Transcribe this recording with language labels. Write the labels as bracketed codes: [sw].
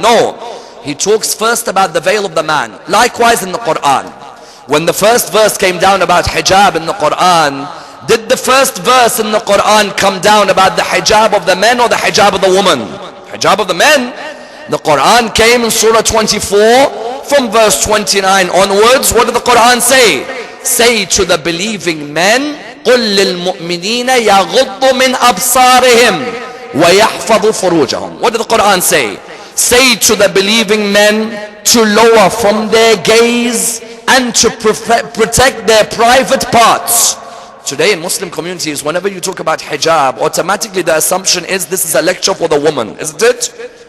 [en] No, he talks first about the veil of the man. Likewise in the Quran, when the first verse came down about hijab in the Quran, did the first verse in the Quran come down about the hijab of the men or the hijab of the woman? Hijab of the men. The Quran came in Surah 24 from verse 29 onwards. What did the Quran say? Say to the believing men, [ar] قُلْ لِلْمُؤْمِنِينَ يَغُضُّ مِنْ أَبْصَارِهِمْ وَيَحْفَظُوا فُرُوجَهُم. [en] What did the Quran say? Say to the believing men to lower from their gaze and to protect their private parts. Today in Muslim communities, whenever you talk about hijab, automatically the assumption is this is a lecture for the woman, isn't it?